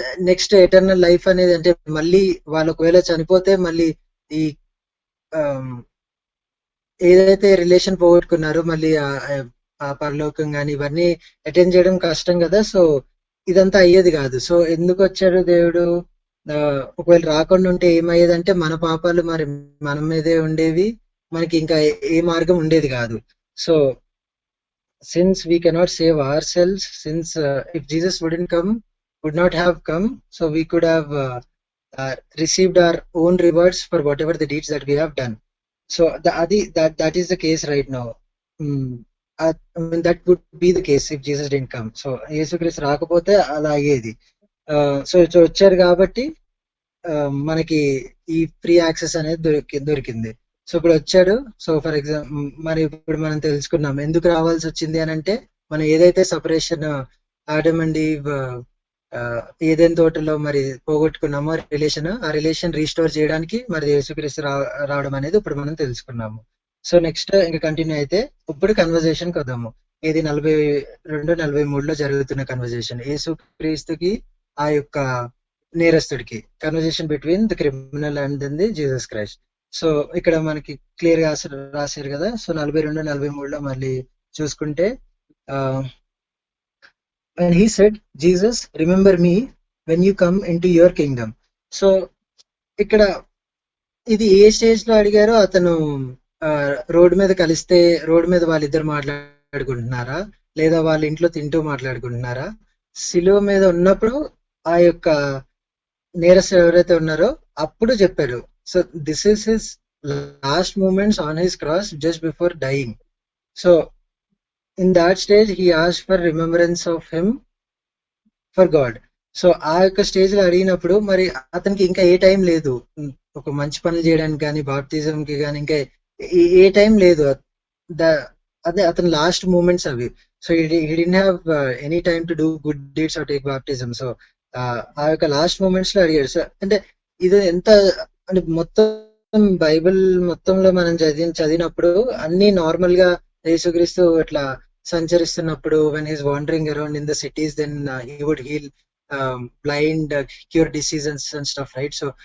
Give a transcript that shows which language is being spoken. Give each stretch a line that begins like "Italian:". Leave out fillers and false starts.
Telugu: Next eternal life అనేది, అంటే మళ్ళీ వాళ్ళు ఒకవేళ చనిపోతే మళ్ళీ ఈ ఏదైతే రిలేషన్ పోగొట్టుకున్నారో మళ్ళీ ఆ పరలోకం కానీ ఇవన్నీ అటెండ్ చేయడం కష్టం కదా. సో ఇదంతా అయ్యేది కాదు. సో ఎందుకు వచ్చాడు దేవుడు? ఒకవేళ రాకుండా ఉంటే ఏమయ్యేదంటే మన పాపాలు మరి మన మీదే ఉండేవి, మనకి ఇంకా ఏ మార్గం ఉండేది కాదు.
English: So since we cannot save ourselves, since if Jesus would not have come, so we could have received our own rewards for whatever the deeds that we have done. So that is the case right now. I mean, that would be the case if Jesus didn't come. So
Telugu: యేసుక్రీస్తు రాకపోతే అలా అయ్యేది. So వచ్చారు కాబట్టి మనకి ఈ free access అనేది దొరికింది. సో ఇప్పుడు వచ్చాడు. సో ఫర్ ఎగ్జాంపుల్ మరి ఇప్పుడు మనం తెలుసుకున్నాం ఎందుకు రావాల్సి వచ్చింది అని అంటే, మనం ఏదైతే సపరేషన్ ఆడమ్ అండ్ ఈవ్ ఏదైనా తోటలో మరి పోగొట్టుకున్నామో రిలేషన్, ఆ రిలేషన్ రీస్టోర్ చేయడానికి మరి యేసుక్రీస్తు రావడం అనేది ఇప్పుడు మనం తెలుసుకున్నాము. సో నెక్స్ట్ ఇంకా కంటిన్యూ అయితే ఇప్పుడు కన్వర్జేషన్ వద్దాము. ఇది 42-43లో జరుగుతున్న కన్వర్జేషన్ యేసుక్రీస్తుకి ఆ యొక్క నేరస్తుడికి,
English: Conversation between the criminal and then the Jesus Christ.
Telugu: So ఇక్కడ మనకి క్లియర్ గా రాశారు కదా. సో 42-43లో మళ్ళీ చూసుకుంటే
English: and he said, Jesus, remember me when you come into your kingdom.
Telugu: So ఇక్కడ ఇది ఏ స్టేజ్ లో అడిగారో, అతను రోడ్డు మీద కలిస్తే రోడ్డు మీద వాళ్ళిద్దరు మాట్లాడుకుంటున్నారా, లేదా వాళ్ళ ఇంట్లో తింటూ మాట్లాడుకుంటున్నారా, సిలువ మీద ఉన్నప్పుడు ఆ యొక్క నేరస్తులు ఎవరైతే ఉన్నారో అప్పుడు చెప్పారు.
English: So this is his last moments on his cross just before dying. So in that stage he asked for remembrance of him for God.
Telugu: So ఆ యొక్క స్టేజ్ లో అడిగినప్పుడు మరి అతనికి ఇంకా ఏ టైం లేదు ఒక మంచి పనులు చేయడానికి కానీ, బాప్తిజం కి కానీ ఇంకా ఏ టైం లేదు. అదే అతని లాస్ట్ మూమెంట్స్ అవి.
English: So he didn't have any time to do good deeds or take baptism.
Telugu: So ఆ యొక్క లాస్ట్ మూమెంట్స్ లో అడిగాడు. సో అంటే ఇది ఎంత అంటే మొత్తం బైబిల్ మొత్తంలో మనం చదివినప్పుడు అన్ని నార్మల్ గా యేసుక్రీస్తు అట్లా సంచరిస్తున్నప్పుడు
English: When he's wandering around in the cities, then he would heal blind, cure diseases and stuff, right?